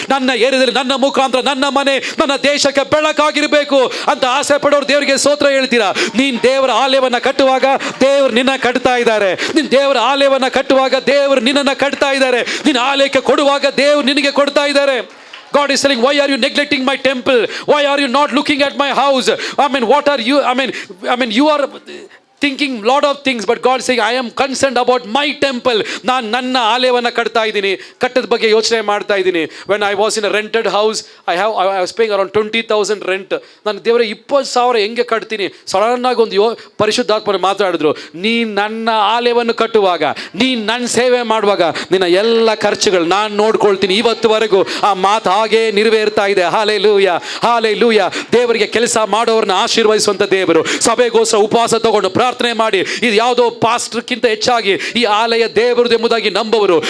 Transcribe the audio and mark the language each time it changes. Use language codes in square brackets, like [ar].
[kn] ನನ್ನ ಏರಿಯಾದಲ್ಲಿ ನನ್ನ ಮುಖಾಂತರ ನನ್ನ ಮನೆ, ನನ್ನ ದೇಶಕ್ಕೆ ಬೆಳಕಾಗಿರಬೇಕು ಅಂತ ಆಸೆ ಪಡೋರು ದೇವರಿಗೆ ಸ್ತೋತ್ರ ಹೇಳ್ತೀರಾ? ನೀನ್ ದೇವರ ಆಲಯವನ್ನ ಕಟ್ಟುವಾಗ ದೇವರು ನಿನ್ನ ಕಟ್ತಾ ಇದ್ದಾರೆ. ನೀನ್ ದೇವರ ಆಲಯವನ್ನ ಕಟ್ಟುವಾಗ ದೇವರು ನಿನ್ನನ್ನು ಕಟ್ತಾ ಇದ್ದಾರೆ. ನಿನ್ನ ಆಲಯಕ್ಕೆ ಕೊಡುವಾಗ ದೇವರು ನಿನಗೆ ಕೊಡ್ತಾ ಇದ್ದಾರೆ. [en] God is saying, why are you neglecting my temple? Why are you not looking at my house? What are you, you are thinking lot of things, but God is saying, I am concerned about my temple. [kn] ನಾನು ನನ್ನ ಆಲಯವನ್ನು ಕಟ್ತಾ ಇದ್ದೀನಿ, ಕಟ್ಟದ ಬಗ್ಗೆ ಯೋಚನೆ ಮಾಡ್ತಾ ಇದ್ದೀನಿ. [en] When I was in a rented house, I was paying around 20,000 rent. [kn] ನಾನು ದೇವರೇ 20,000 ಹೆಂಗೆ ಕಟ್ತೀನಿ? ಸಡನ್ ಆಗಿ ಒಂದು ಪರಿಶುದ್ಧಾತ್ಮರು ಮಾತಾಡಿದ್ರು, ನೀನು ನನ್ನ ಆಲಯವನ್ನು ಕಟ್ಟುವಾಗ, ನೀನು ನನ್ನ ಸೇವೆ ಮಾಡುವಾಗ ನಿನ್ನ ಎಲ್ಲ ಖರ್ಚುಗಳು ನಾನು ನೋಡ್ಕೊಳ್ತೀನಿ. ಇವತ್ತುವರೆಗೂ ಆ ಮಾತು ಹಾಗೇ ನೆರವೇರ್ತಾ ಇದೆ. Hallelujah, hallelujah. ದೇವರಿಗೆ ಕೆಲಸ ಮಾಡೋರನ್ನ ಆಶೀರ್ವದಿಸುವಂಥ ದೇವರು. ಸಭೆಗೋಸ್ಕರ ಉಪವಾಸ ತಗೊಂಡು ಪ್ರಾರ್ಥನೆ ಮಾಡಿ, ಇದು ಯಾವುದೋ ಪಾಸ್ಟರ್ಕ್ಕಿಂತ ಹೆಚ್ಚಾಗಿ ಈ ಆಲಯ ದೇವರದು ಎಂಬುದಾಗಿ ನಂಬುವರು.